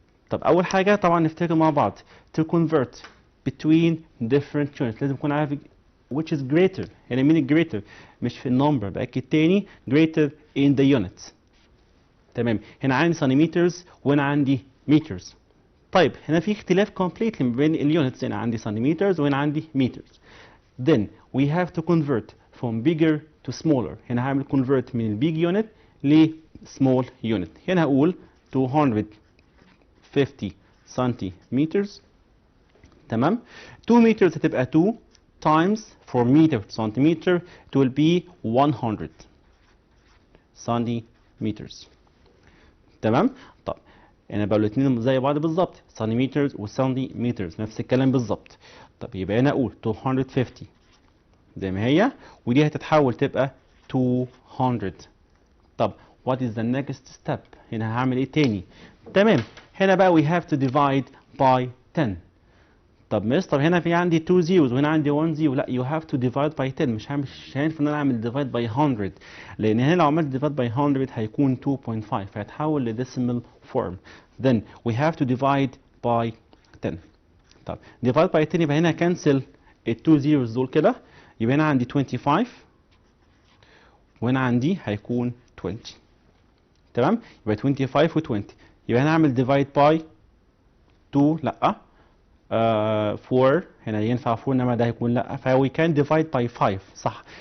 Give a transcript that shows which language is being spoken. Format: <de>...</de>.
<ar>طب اول حاجه طبعا نفتكر مع بعض</ar> <en>to convert between different units</en> <ar>لازم اكون عارف</ar> <en>which is greater.</en> <ar>يعني مين greater؟ مش في النمبر باكد تاني</ar> <en>greater in the units.</en> <ar>تمام. هنا عندي سنتيمترز وهنا عندي meters. طيب هنا في اختلاف completely ما بين اليونتس. هنا عندي سنتيمترز وهنا عندي meters.</ar> <en>Then we have to convert from bigger to smaller.</en> <ar>هنا هعمل convert من البيج يونت ل small unit. هنا هقول 250 سنتيمترز. تمام.</ar> <en>2 meters</en> <ar>هتبقى</ar> <en>2 times 4 meter centimeter it will be 100 centimeters.</en> <ar>تمام. طب انا بقى الاثنين زي بعض بالظبط سنتيمترز وسنتيمترز نفس الكلام بالظبط. طب يبقى انا اقول 250 زي ما هي ودي هتتحول تبقى 200. طب</ar> <en>what is the next step؟</en> <ar>هنا هعمل ايه تاني؟ تمام. هنا بقى</ar> <en>we have to divide by 10.</en> <ar>طب مستر هنا في عندي 2 zeros وهنا عندي 1 zero. لا</ar> <en>you have to divide by 10.</en> <ar>مش هينفع ان انا اعمل</ar> <en>divide by 100</en> <ar>لان هنا لو عملت divide by 100 هيكون 2.5 فهيتحول لديسيمال form.</ar> <en>Then we have to divide by 10.</en> <ar>طب</ar> <en>divide by 10</en> <ar>يبقى هنا كنسل ال 2 zeros دول كده يبقى هنا عندي 25 وهنا عندي هيكون 20. تمام. يبقى 25 و 20 يبقى هنا هعمل</ar> <en>divide by 2</en> <ar>لا 4 هنا ينفع 4 انما ده هيكون لا ف</ar> <en>we can divide by 5</en> <ar>صح.</ar>